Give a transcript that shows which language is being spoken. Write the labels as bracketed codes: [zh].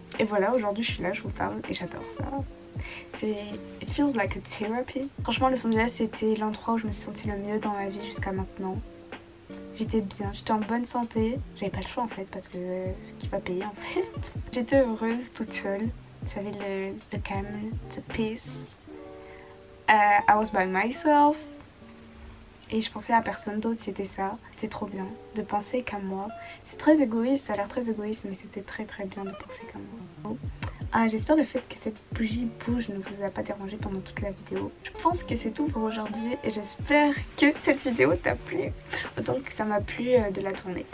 [fr] Et voilà, aujourd'hui je suis là, je vous parle et j'adore ça. C'est... [en] It feels like a therapy. [fr] Franchement Los Angeles c'était l'endroit où je me suis sentie le mieux dans ma vie jusqu'à maintenant. J'étais bien, j'étais en bonne santé. J'avais pas le choix en fait parce que qui va payer en fait. J'étais heureuse toute seule. J'avais le calme, [en] the peace. I was by myself. [fr] et je pensais à personne d'autre, c'était ça. C'était trop bien de penser qu'à moi. C'est très égoïste, ça a l'air très égoïste, mais c'était très bien de penser qu'à moi. Ah, j'espère le fait que cette bougie bouge ne vous a pas dérangé pendant toute la vidéo. Je pense que c'est tout pour aujourd'hui et j'espère que cette vidéo t'a plu autant que ça m'a plu de la tourner.